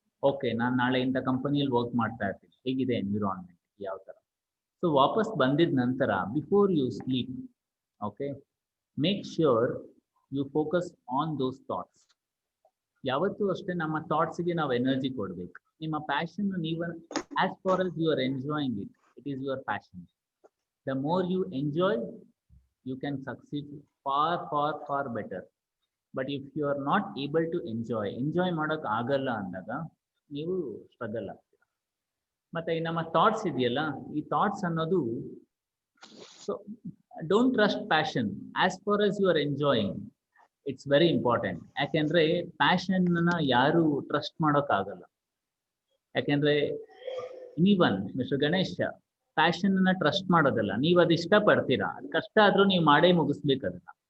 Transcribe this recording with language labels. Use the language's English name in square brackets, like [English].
[Kannada] Okay, ನಾನು ನಾಳೆ ಇಂಥ ಕಂಪನಿಯಲ್ಲಿ ವರ್ಕ್ ಮಾಡ್ತಾ ಇರ್ತೀನಿ, ಹೇಗಿದೆ ಎನ್ವಿರಾನ್ಮೆಂಟ್, ಯಾವ ಥರ. [English] so [Kannada] ವಾಪಸ್ ಬಂದಿದ ನಂತರ [English] Before you sleep, okay, make sure you focus on those thoughts. [Kannada] ಯಾವತ್ತೂ ಅಷ್ಟೇ ನಮ್ಮ ಥಾಟ್ಸ್ಗೆ ನಾವು ಎನರ್ಜಿ ಕೊಡಬೇಕು. ನಿಮ್ಮ ಪ್ಯಾಷನ್ ನೀವು [English] As far as you are enjoying it, it is your passion. The more you enjoy, you can succeed far better. But if you are not able to enjoy [Kannada] ಮಾಡೋಕೆ ಆಗಲ್ಲ ಅಂದಾಗ ನೀವು ಸ್ಟ್ರಗಲ್ ಆಗ್ತೀರ. ಮತ್ತೆ ಈ ನಮ್ಮ ಥಾಟ್ಸ್ ಇದೆಯಲ್ಲ, ಈ ಥಾಟ್ಸ್ ಅನ್ನೋದು, [English] So don't trust passion as far as you are enjoying. It's very important. [Kannada] ಯಾಕೆಂದ್ರೆ ಪ್ಯಾಷನ್ನ ಯಾರು ಟ್ರಸ್ಟ್ ಮಾಡೋಕ್ಕಾಗಲ್ಲ. ಯಾಕೆಂದ್ರೆ ನೀವನ್ ಮಿಸ್ಟರ್ ಗಣೇಶ್ ಪ್ಯಾಷನ್ನ ಟ್ರಸ್ಟ್ ಮಾಡೋದಲ್ಲ, ನೀವು ಅದು ಇಷ್ಟಪಡ್ತೀರಾ, ಅದು ಕಷ್ಟ ಆದ್ರೂ ನೀವು ಮಾಡೇ ಮುಗಿಸ್ಬೇಕು ಅದನ್ನ.